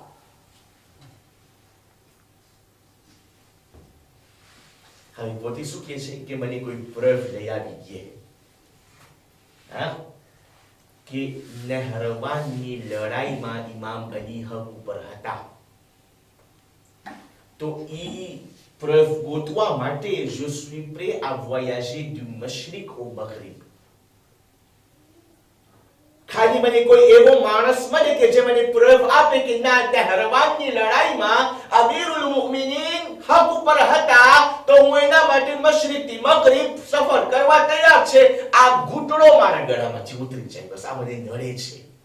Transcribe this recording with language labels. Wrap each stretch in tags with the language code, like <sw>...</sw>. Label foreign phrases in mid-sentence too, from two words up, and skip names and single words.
<gu>હવે પોતે શું કહે છે કે મને કોઈ પ્રૂફ લઈ આવી ગયે કે નહરવાનની લડાઈમાં ઇમામ અલી હક ઉપર હતા. તો ઈ preuve ગોતવા માટે</gu> <fr>je suis prêt à voyager du mashriq au maghrib.</fr> <gu>ખાલી મને કોઈ એવો માણસ મળે કે જે મને preuve આપે કે ના નહરવાનની લડાઈમાં અમીરુલ મુમિનીન હક ઉપર હતા, તો હું એના માટે મશરિક થી મગરિબ સફર કરવા તૈયાર છે. આ ઘૂંટડો મારા ગળામાંથી ઉતરી જાય, બસ આ મને નડે છે.</gu>